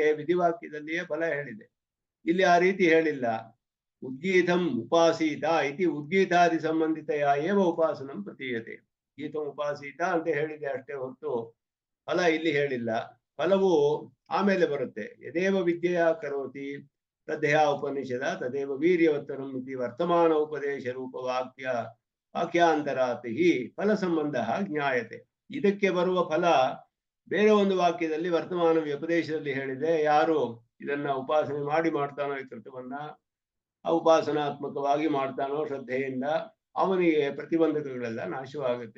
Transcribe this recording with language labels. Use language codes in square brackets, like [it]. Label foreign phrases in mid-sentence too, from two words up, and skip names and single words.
[kn] ವಿಧಿವಾಕ್ಯದಲ್ಲಿಯೇ ಫಲ ಹೇಳಿದೆ, ಇಲ್ಲಿ ಆ ರೀತಿ ಹೇಳಿಲ್ಲ. [sa] ಉದ್ಗೀತಂ ಉಪಾಸೀತ ಇತಿ ಉದ್ಗೀತಾದಿ ಸಂಬಂಧಿತೆಯ ಏವ ಉಪಾಸನಂ ಪ್ರತೀಯತೆ. ಗೀತಂ ಉಪಾಸೀತ [kn] ಅಂತ ಹೇಳಿದೆ ಅಷ್ಟೇ ಹೊರತು ಫಲ ಇಲ್ಲಿ ಹೇಳಿಲ್ಲ. ಫಲವು ಆಮೇಲೆ ಬರುತ್ತೆ. [sa] ಯದೇವ ವಿದ್ಯೆಯ ಕರೋತಿ ತದ್ದೇಹ ಉಪನಿಷದ ತದೇವ ವೀರ್ಯವತ್ತರಂ ಇತಿ ವರ್ತಮಾನ ಉಪದೇಶ ರೂಪ ವಾಕ್ಯಾಂತರಾತ್ ಹಿ ಫಲ ಸಂಬಂಧ ಜ್ಞಾಯತೆ. [kn] ಇದಕ್ಕೆ ಬರುವ ಫಲ ಬೇರೆ ಒಂದು ವಾಕ್ಯದಲ್ಲಿ ವರ್ತಮಾನ ವ್ಯಪದೇಶದಲ್ಲಿ ಹೇಳಿದೆ. ಯಾರು ಇದನ್ನ ಉಪಾಸನೆ ಮಾಡ್ತಾನೋ ಈ ಕೃತವನ್ನ, ಉಪಾಸನಾತ್ಮಕವಾಗಿ ಮಾಡ್ತಾನೋ ಶ್ರದ್ಧೆಯಿಂದ, ಅವನಿಗೆ ಪ್ರತಿಬಂಧಕಗಳೆಲ್ಲ ನಾಶವಾಗುತ್ತೆ.